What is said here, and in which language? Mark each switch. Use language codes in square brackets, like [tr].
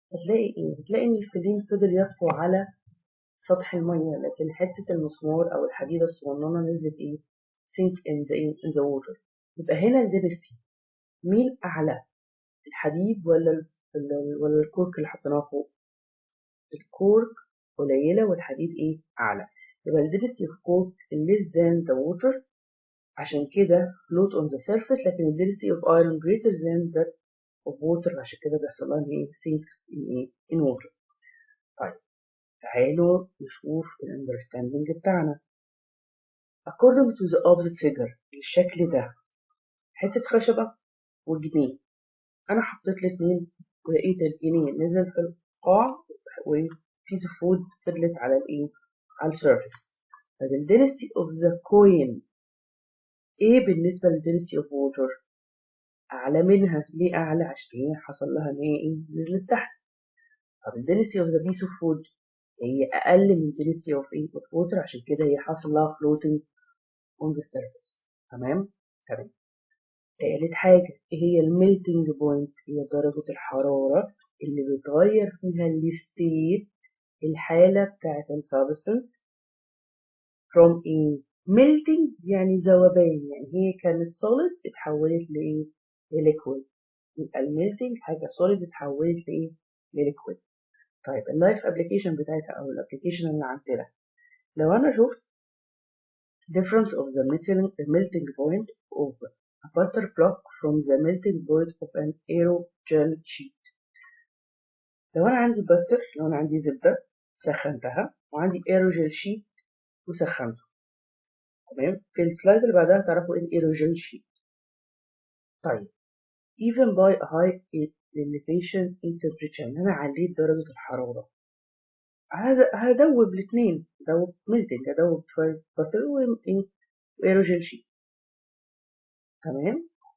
[ar] هتلاقي ايه؟ هتلاقي ان الفلين فضل يطفو على سطح المية، لكن حتة المسمار أو الحديدة الصغننة نزلت ايه؟ [en] sink in the water. [ar] يبقى هنا الدنستي مين أعلى؟ الحديد ولا الكورك اللي حطيناه فوق؟ الكورك قليلة والحديد ايه؟ أعلى. يبقى الدنستي [en] of cork less than the water، [ar] عشان كده [en] float on the surface، [ar] لكن الدنستي [en] of iron greater than that of water، [ar] عشان كده بيحصل لها ايه؟ [en] sinks in ايه؟ in water. [ar] طيب تعالوا نشوف الاندرستاندينج بتاعنا. [en] according to the opposite figure، [ar] الشكل ده حتة خشبة وجنيه، أنا حطيت الاتنين ولقيت الجنيه نزل في القاع وبيس اوف وود فضلت على الايه؟ على السيرفيس. طب ال [en] density of the coin [ar] ايه بالنسبة لل [en] density of water؟ [ar] أعلى منها. ليه أعلى؟ عشان هي حصل لها إن هي إيه؟ نزلت تحت. طب ال [en] density of the piece of wood [ar] هي أقل من [en] density of إيه؟ of water، [ar] عشان كده هي حصل لها [en] floating on the surface. [ar] تمام؟ تمام. تالت حاجة ايه هي الميلتنج بوينت؟ هي درجة الحرارة اللي بتغير فيها الستيت، الحالة بتاعة السبستنس from ايه؟ melting يعني ذوبان، يعني هي كانت solid اتحولت لإيه؟ لليكويد. يبقى الميلتنج حاجة solid اتحولت لإيه؟ لليكويد. طيب اللايف ابلكيشن بتاعتها أو الابلكيشن اللي عندنا، لو أنا شفت [en] difference of the melting point of a butter block from the melting point of an aerogel sheet. [ar] لو أنا عندي باتر، لو أنا عندي زبدة سخنتها وعندي aerogel sheet وسخنته، تمام. في السلايد اللي بعدها تعرفوا ايه aerogel sheet. طيب [en] even by a high elevation in temperature، [ar] إن أنا عليت درجة الحرارة، هدوب الاتنين، هدوب melting، هدوب شوية باتر وaerogel sheet، تمام.